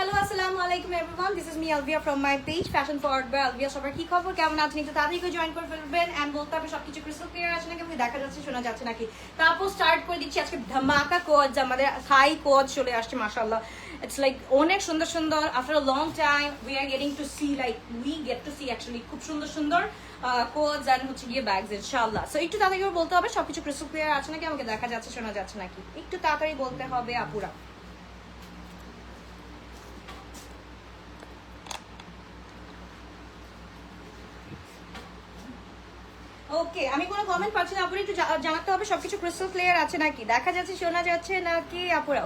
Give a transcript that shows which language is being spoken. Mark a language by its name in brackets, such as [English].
[English] Assalamualaikum everyone, this is me Alvia from my page Fashion Forward by Alvia. [Bangla] সবার কি খবর, কেমন আছেন? একটু তাড়াতাড়ি করে জয়েন করে ফেলবেন এন্ড বলতে হবে সবকিছু ক্রিস্টাল ক্লিয়ার আছে নাকি, দেখা যাচ্ছে শোনা যাচ্ছে নাকি। তারপর স্টার্ট করে দিচ্ছি আজকে ধামাকা কোড, আমাদের থাই কোড চলে আসছে মাশাআল্লাহ। [English] It's like [Bangla] অনেক সুন্দর সুন্দর, [English] after a long time we are getting to see, like we get to see actually [Bangla] খুব সুন্দর সুন্দর কোডস এন্ড হচ্ছে গিয়ে ব্যাগস ইনশাআল্লাহ। সো একটু তাড়াতাড়ি করে বলতে হবে সবকিছু ক্রিস্টাল ক্লিয়ার আছে নাকি, আমাকে দেখা যাচ্ছে শোনা যাচ্ছে নাকি, একটু তাড়াতাড়ি বলতে হবে আপুরা। ওকে, আমি কোনো কমেন্ট পাচ্ছি না আপুরা, একটু জানাতে হবে সবকিছু ক্রিস্টাল ক্লিয়ার আছে নাকি, দেখা যাচ্ছে শোনা যাচ্ছে নাকি আপুরা।